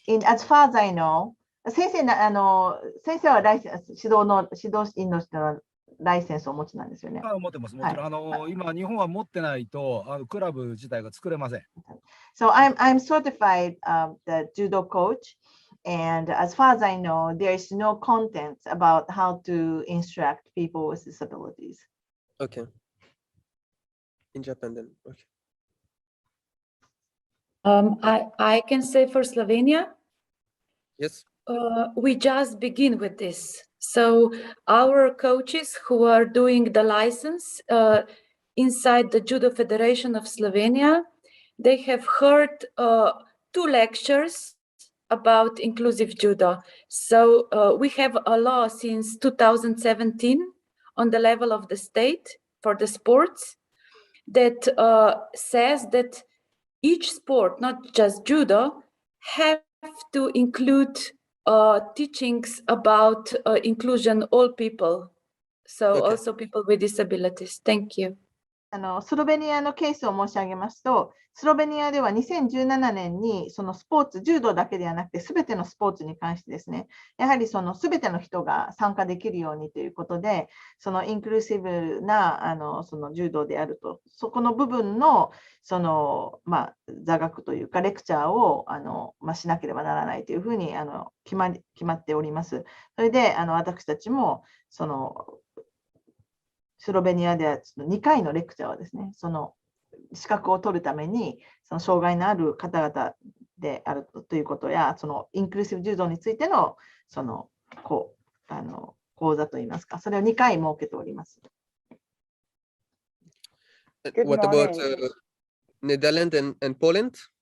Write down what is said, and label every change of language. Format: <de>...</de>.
<en>As far as I know,</en> <ja>先生は指導員の人はライセンスをお持ちなんですよね。持ってます。もちろん、今、日本は持ってないとクラブ自体が作れません。</ja> <en>So I'm certified the judo coach, and as far as I know, there is no content about how to instruct people with disabilities. Okay. In Japan then. Okay. I can say for Slovenia. Yes. We just begin with this. So our coaches who are doing the license inside the Judo Federation of Slovenia, they have heard 2 lectures about inclusive judo. So we have a law since 2017 on the level of the state for the sports that says that each sport, not just judo, have to include teachings about inclusion all people. So Okay. also people with disabilities. Thank you.</en> <ja>スロベニアのケースを申し上げますと、スロベニアでは2017年にそのスポーツ、柔道だけではなくて、すべてのスポーツに関してですね、やはりそのすべての人が参加できるようにということで、そのインクルーシブなその柔道であると、そこの部分のその、座学というか、レクチャーをしなければならないというふうに決まっております。それで私たちもそのスロベニアでは2回のレクチャーはですね、その資格を取るために、その障害のある方々であるということや、そのインクルーシブ柔道についてのその講座といいますか、それを2回設けております。</ja> <en>What about Netherlands and Poland?</en>